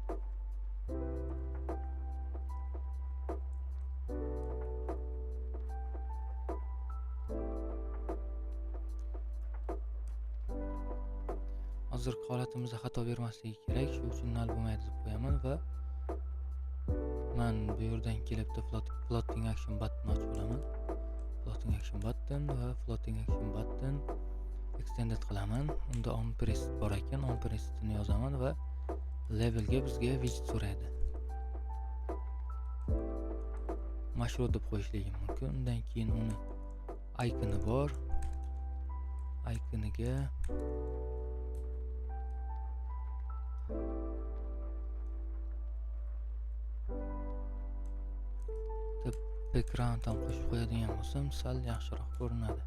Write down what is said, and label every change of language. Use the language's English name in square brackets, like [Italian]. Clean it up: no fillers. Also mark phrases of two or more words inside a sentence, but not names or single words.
[Uzbek] Hozirgi holatimizda xato bermasligi kerak, shu uchun null bo'lmaydi deb qo'yaman va men bu yerdan kelib [English] floating action button [Uzbek] ochib olaman. [English] Floating action button va floating action button extended qilaman. [Uzbek] Unda [English] on press [Uzbek] bor ekan, [English] on pressni [Uzbek] yozaman va labelga bizga widget so'raydi. Marshrut deb qo'yishligim mumkin. Undan keyin uni iconi bor. Iconiga background ham qo'shib qo'yadigan bo'lsam, sal yaxshiroq ko'rinadi.